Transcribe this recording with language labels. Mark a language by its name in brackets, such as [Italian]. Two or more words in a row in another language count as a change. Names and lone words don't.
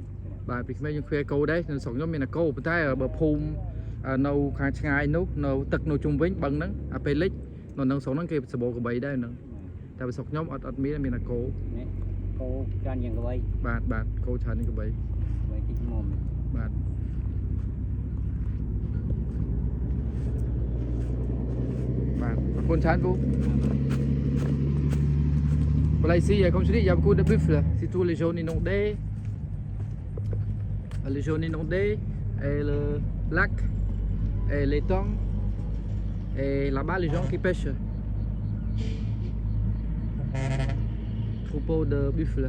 [Khmer] បាទពីក្មេងយើងឃ្វេគោដែរនៅស្រុកខ្ញុំមានតែគោប៉ុន្តែបើភូមិនៅខាងឆ្ងាយនោះនៅទឹកនៅជុំវិញបឹងហ្នឹងអាពេលលិចនៅក្នុងស្រុកហ្នឹងគេសបោក្របីដែរហ្នឹងតែស្រុកខ្ញុំអត់មានតែគោ គោច្រើនយ៉ាងក្របី បាទគោច្រើនជាងក្របី តិចមុំ បាទអរគុណច្រើនពូ [French] Voilà, ici, comme je dis, il y a beaucoup de buffles. C'est tout les jaunes inondés. Les jaunes inondés, et le lac, et les tongs. Et là-bas, les gens qui pêchent. Troupeau de buffles.